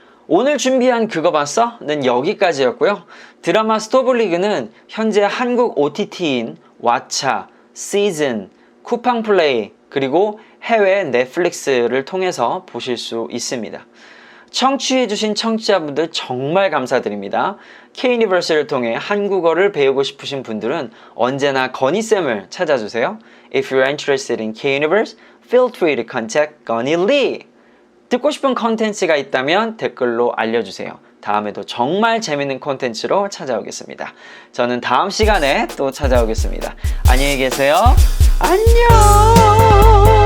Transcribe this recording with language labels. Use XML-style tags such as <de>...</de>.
<ko>오늘 준비한 그거 봤어? 는 여기까지였고요. 드라마 스토블리그는 현재 한국 OTT인 왓챠, 시즌, 쿠팡플레이 그리고 해외 넷플릭스를 통해서 보실 수 있습니다. 청취해주신 청취자분들 정말 감사드립니다. K-유니버스를 통해 한국어를 배우고 싶으신 분들은 언제나 건희쌤을 찾아주세요.</ko> <en>If you're interested in K-Universe, feel free to contact 건희 리.</en> <ko>듣고 싶은 컨텐츠가 있다면 댓글로 알려주세요. 다음에도 정말 재밌는 콘텐츠로 찾아오겠습니다. 저는 다음 시간에 또 찾아오겠습니다. 안녕히 계세요. 안녕.</ko>